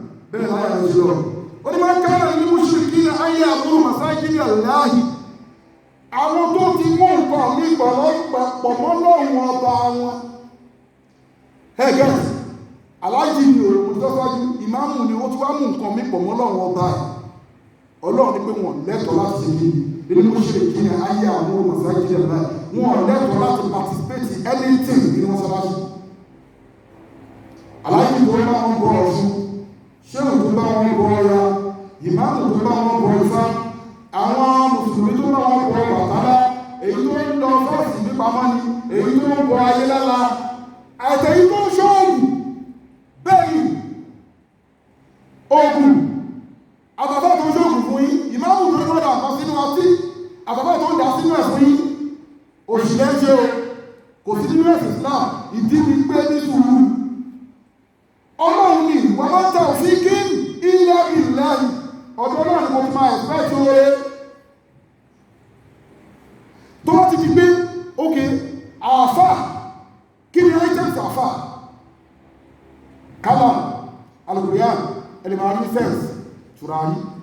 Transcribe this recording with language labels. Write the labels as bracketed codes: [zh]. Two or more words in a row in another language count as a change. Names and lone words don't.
[yo] Bẹ́ẹ̀ ni àyà yẹn ṣe lọ. Ó ní, [ar] "ما كان للمشركين أن يعمروا مساجد الله." [yo] Àwọn tó ti mú nǹkan mi pọ̀ lọ́-, pọ̀ mọ́ Ọlọ́run ọba wọn. Ẹ gẹ́tì, aláàjì ni o, mo ti sọ síwájú, ìmáàmù ni ó ti wá mú nǹkan mi pọ̀ mọ́ Ọlọ́run ọba ẹ̀. Ọlọ́run ní pé wọ́n lẹ́tọ̀ọ́ láti ṣe kí ni. Èmi mo ṣe kí ni ayé àwọn ọmọ sáájú ẹ̀ báyìí. Wọ́n lẹ́tọ̀ọ́ láti [en] participate in anything [yo] nínú mọ́sálásí. Aláàjì tó bá wọn bọ Ọ̀ṣun, Ṣéhù tó bá wọn bọ Ọya, ìmáàmù tó bá wọn bọ Ifá, àwọn Mùsùlùmí tó bá wọn bọ Ọbàtálá, èyí tó ń lọ fọ́ọ̀sì ní pamọ́ ni, èyí tó ń bọ ayé lálá, àtẹ̀yí tó ń ṣọ́ọ̀gùn, bẹ́ẹ̀ ni, oògùn, àbàbà tó ń ṣọ́ọ̀gùn fún yín, ìmáàmù tó ń rọ́dà kan sínú ọtí, àbàbà tó ń dà sínú ẹ̀ fún yín, òṣìlẹ̀ ṣe o, kò sí nínú ẹ̀sìn Islam, ìdí ni pé ní sùúrù. Ọlọ́run ni, [ar] "وما توفيقي إلا بالله." [yo] Ọ̀dọ̀ Ọlọ́run ni mo ti máa expect oore. Tó bá ti di pé, ok, àáfà, kí ni items àáfà? Kalam, Al-Qur'an, ẹ lè máa rí sense, tùràrí.